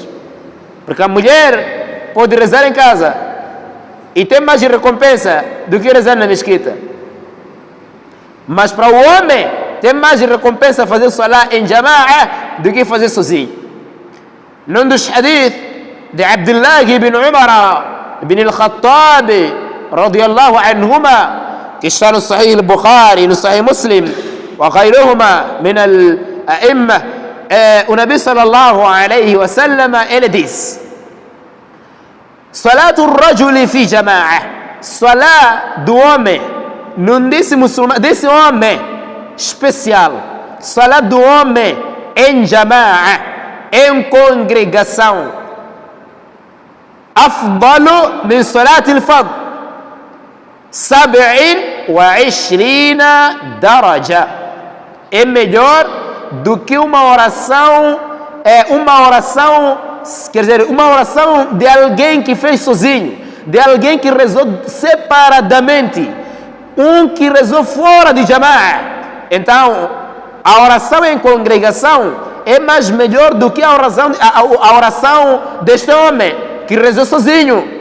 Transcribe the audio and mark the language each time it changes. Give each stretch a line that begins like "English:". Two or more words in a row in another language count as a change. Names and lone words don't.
Portuguese: Porque a mulher pode rezar em casa e tem mais recompensa do que rezar na mesquita. Mas para o homem tem mais recompensa fazer salat em jama'a do que fazer sozinho. Num dos hadith de Abdullah ibn Umar ibn al-Khattab
Arabic: رضي الله عنهما,
Portuguese: que está no
Arabic: Sahih al-Bukhari, no Sahih Muslim وغيرهما من الأئمة, o النبي صلى الله عليه وسلم,
Portuguese: ele diz:
Arabic: صلاة الرجل في جماعة,
Portuguese: salat do homem, não disse muçulmano, desse homem especial, salat do homem em jama'a, em congregação,
Arabic: أفضل من صلاة الفرد، 27 درجة.
Portuguese: É melhor do que uma oração, quer dizer, uma oração de alguém que fez sozinho, de alguém que rezou separadamente, que rezou fora de jama'a. Então, a oração em congregação é mais melhor do que a oração deste homem que rezou sozinho.